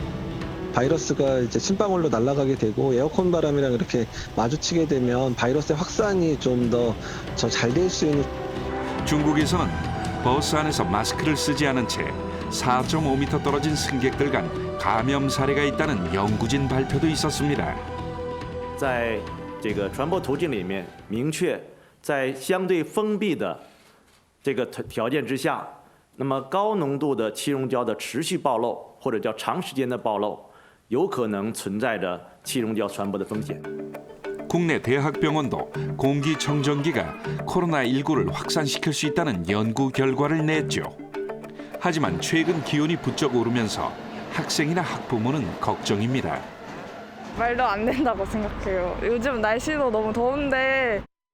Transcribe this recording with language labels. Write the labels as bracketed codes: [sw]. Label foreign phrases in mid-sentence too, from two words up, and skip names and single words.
[ko] 바이러스가 이제 침방울로 날아가게 되고 에어컨 바람이랑 이렇게 마주치게 되면 바이러스의 확산이 좀 더 잘 될 수 있는. 중국에서는 버스 안에서 마스크를 쓰지 않은 채 4.5m 떨어진 승객들 간 감염 사례가 있다는 연구진 발표도 있었습니다. [zh] 在这个传播途径里面明确在相对封闭的这个条件之下，那么高浓度的气溶胶的持续暴露或者叫长时间的暴露，有可能存在着气溶胶传播的风险。 [ko] 국내 대학병원도 공기청정기가 코로나19를 확산시킬 수 있다는 연구 결과를 냈죠. 하지만 최근 기온이 부쩍 오르면서 학생이나 학부모는 걱정입니다. 말도 안 된다고 생각해요. 요즘 날씨도 너무 더운데.